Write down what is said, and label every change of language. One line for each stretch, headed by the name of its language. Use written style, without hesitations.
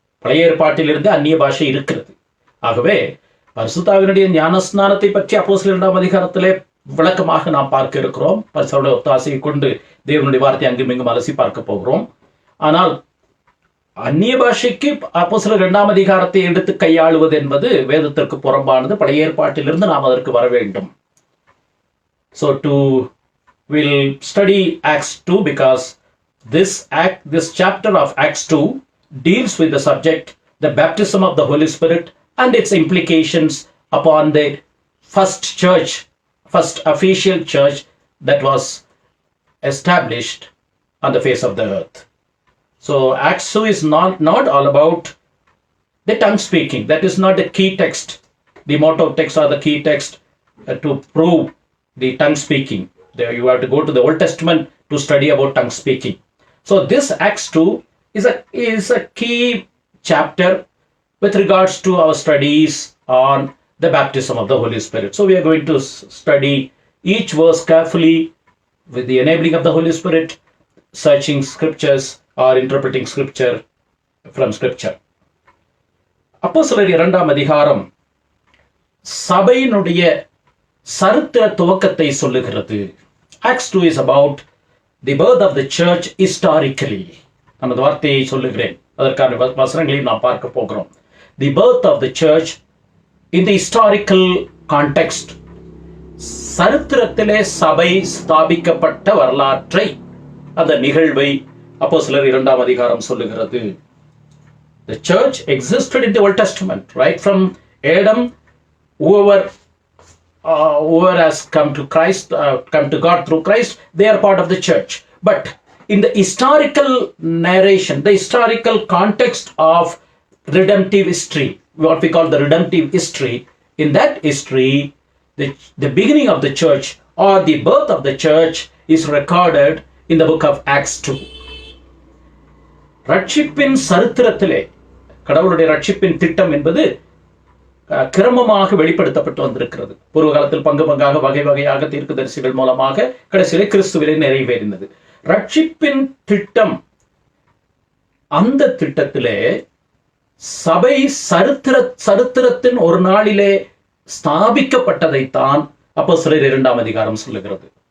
Tamil: பழைய ஏற்பாட்டிலிருந்து அந்நிய பாஷை இருக்கிறது. ஆகவே பரிசுத்தாவினுடைய ஞானஸ்நானத்தை பற்றி அப்போஸ்தலர் 2ஆம் அதிகாரத்திலே விளக்கமாக நாம் பார்க்க இருக்கிறோம். பரிசுத்தருடைய ஒத்தாசையை கொண்டு தேவனுடைய வார்த்தை அங்கும் இங்கும் அலசி பார்க்க போகிறோம். ஆனால் அந்நிய பாஷைக்கு அப்போஸ்தலர் 2ஆம் அதிகாரத்தை எடுத்து கையாளுவது என்பது வேதத்திற்கு புறம்பானது. பழைய ஏற்பாட்டிலிருந்து நாம் அதற்கு வர வேண்டும்.
English: So we'll study Acts 2 because this chapter of Acts 2 deals with the subject, the baptism of the Holy Spirit and its implications upon the first official church that was established on the face of the earth. So Acts 2 is not all about the tongue speaking. That is not the key text, the motto text or the key text to prove the tongue speaking. There you have to go to the Old Testament to study about tongue speaking. So this Acts 2 is a key chapter with regards to our studies on the baptism of the Holy Spirit. So we are going to study each verse carefully with the enabling of the Holy Spirit, searching scriptures or interpreting scripture from scripture.
Tamil: அப்போஸ்தலர் 2ஆம் அதிகாரம் சபையினுடைய சரித்திர துவக்கத்தை சொல்லுகிறது.
English: Acts 2 is about the birth of the church historically.
Tamil: நான் அந்த வார்த்தையை சொல்லுகிறேன், அதற்கான வசனங்களையும் நாம் பார்க்க போகிறோம்.
English: The birth of the church in the historical context.
Tamil: சரித்திரத்திலே சபை ஸ்தாபிக்கப்பட்ட வரலாற்றை, அந்த நிகழ்வை அப்போஸ்தலர் 2ஆம் அதிகாரம் சொல்லுகிறது.
English: The church existed in the Old Testament, right from Adam. Whoever has come to Christ, come to God through Christ, they are part of the church. But in the historical narration, the historical context of redemptive history, what we call the redemptive history, in that history, the beginning of the church or the birth of the church is recorded in the book of Acts 2.
Tamil: ரட்சிப்பின் சரித்திரத்திலே கடவுளுடைய ரட்சிப்பின் திட்டம் என்பது கிரமமாக வெளிப்படுத்தப்பட்டு வந்திருக்கிறது. பூர்வ காலத்தில் பங்கு பங்காக வகை வகையாக தீர்க்கதரிசிகள் மூலமாக கடைசியிலே கிறிஸ்துவிலே நிறைவேறினது. ரட்சிப்பின் திட்டம், அந்த திட்டத்திலே சபை சரித்திரத்தின் ஒரு நாளிலே ஸ்தாபிக்கப்பட்டதைத்தான் அப்போஸ்தலர் 2ஆம் அதிகாரம் சொல்லுகிறது.